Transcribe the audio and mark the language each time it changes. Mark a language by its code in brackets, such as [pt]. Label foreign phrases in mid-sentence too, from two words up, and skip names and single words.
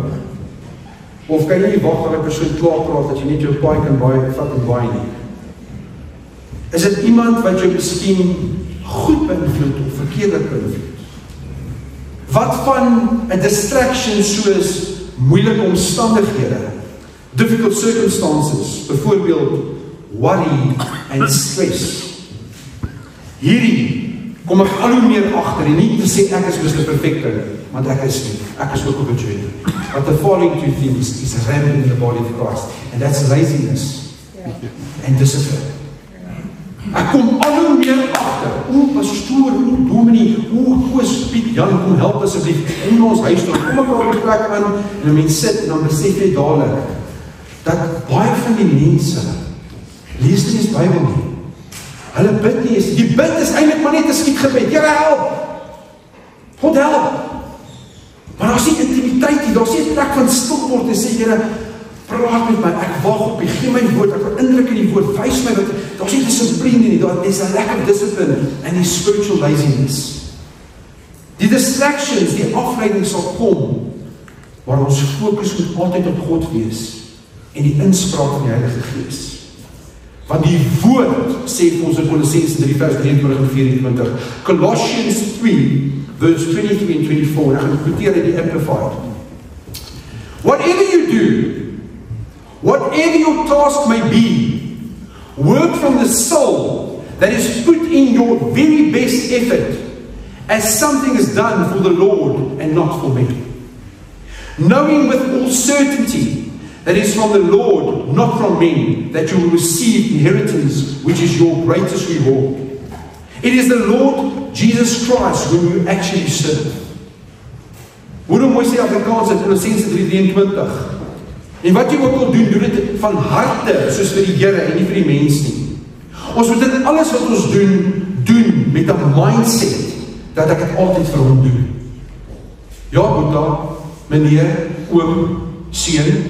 [af] Of kan jy nie wag dat 'n persoon klaar praat dat jy net jou paai kan vat en baie nie? Is dit iemand wat jou miskien goed beïnvloed of verkeerdelik beïnvloed? Wat van 'n distraction soos moeilike omstandighede, [en] difficult circumstances, byvoorbeeld worry and stress? [af] Hierdie kom ek al hoe meer agter en nie te sê ek is Mr. Perfecte, want ek is nie. Ek is ook op 'n journey. [en] But the following two things is rampant in the body of Christ, and that's laziness and discipline. [af] Ek kom al hoe meer agter. Pastoor, dominee, Koos, Piet, Jan, kom help asseblief. Kom na ons huis toe. Kom ek op die plek aan en 'n mens sit en dan besef jy dadelik dat baie van die mense lees nie eens Bybel nie. Hulle bid nie eens. Die bid is eintlik maar net 'n skietgebed. Here help. God help. Maar daar's nie intimiteit nie. Daar's nie 'n plek van stil word en sê Here, praat met my. Ek wag op U. Gee my woord. Ek wil indruk in die woord. Wys my wat daar's nie dissipline nie. Daar is 'n [en] lack of discipline and [af] die [en] spiritual laziness. [af] Die distractions, die afleiding sal kom, waar ons fokus moet altyd op God wees en die inspraak van die Heilige Gees. Want die woord sê vir ons in Kolossense 3 vers 23 en 24, [en] Colossians 3 verse 23 and 24, [af] en ek gaan quoteer in die Amplified. [en] Whatever you do, whatever your task may be, work from the soul that is put in your very best effort, as something is done for the Lord and not for men. Knowing with all certainty that is from the Lord, not from men, that you will receive inheritance, which is your greatest reward. It is the Lord Jesus Christ whom you actually serve. [af] Hoe mooi sê Afrikaans in Kolossense 3:23. En wat jy ook wil doen, doen dit van harte, soos vir die Here en nie vir die mens nie. Ons moet dit alles wat ons doen met 'n mindset dat ek dit altyd vir hom doen. Ja, Boeta, meneer, oom, seun.